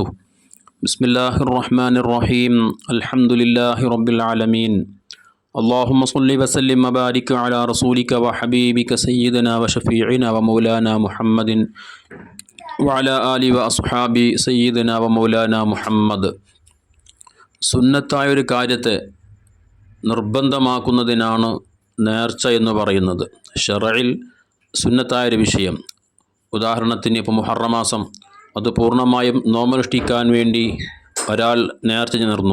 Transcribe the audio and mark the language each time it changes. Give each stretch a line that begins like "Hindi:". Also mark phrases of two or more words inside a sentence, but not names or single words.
Arabic: بسم الله الرحمن الرحيم. الحمد لله رب العالمين. اللهم صل وسلم وبارك على رسولك وحبيبك سيدنا وشفيعنا ومولانا محمد وعلى آله وأصحابه سيدنا ومولانا محمد.
Malayalam: സുന്നത്തായ ഒരു കാര്യത്തെ നിർബന്ധമാക്കുന്നതിനാണ് നേർച്ച എന്ന് പറയുന്നത്. ശറഇൽ സുന്നത്തായൊരു വിഷയം, ഉദാഹരണത്തിന് ഇപ്പോൾ മുഹറം മാസം, അത് പൂർണ്ണമായും നോമ്പനുഷ്ഠിക്കാൻ വേണ്ടി ഒരാൾ നേർച്ച നേർന്നു.